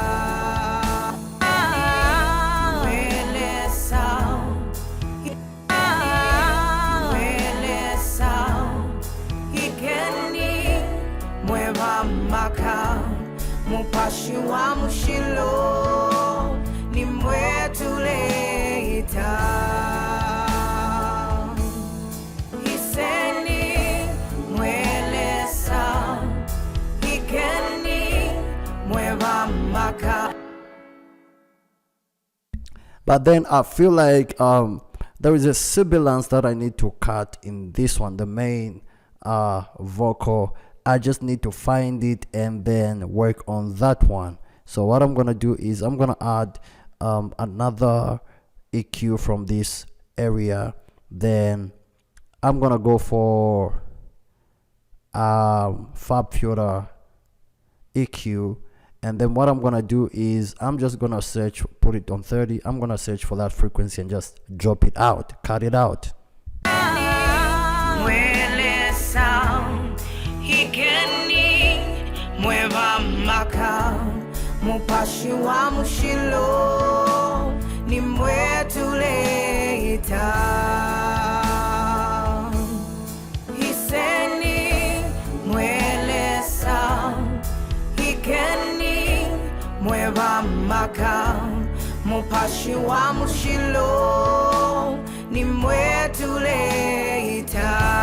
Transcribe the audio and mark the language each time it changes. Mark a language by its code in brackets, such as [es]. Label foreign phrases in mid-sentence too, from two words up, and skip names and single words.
[bem] mwelesa ikeni mweva maka mupashi wa mushilo ni mwetuleita iseni mwelesa ikeni mweva maka. [en] But then I feel like there is a sibilance that I need to cut in this one, the main vocal. I just need to find it and then work on that one. So what I'm gonna do is I'm gonna add another EQ from this area. Then I'm gonna go for Fab Filter EQ, and then what I'm gonna do is I'm just gonna search, put it on 30. I'm gonna search for that frequency and just drop it out, cut it out. [bem] Mupashi wa mushilo ni mwetuleita iseni mwelesa ikeni mweva maka mupashi wa mushilo nimwetuleta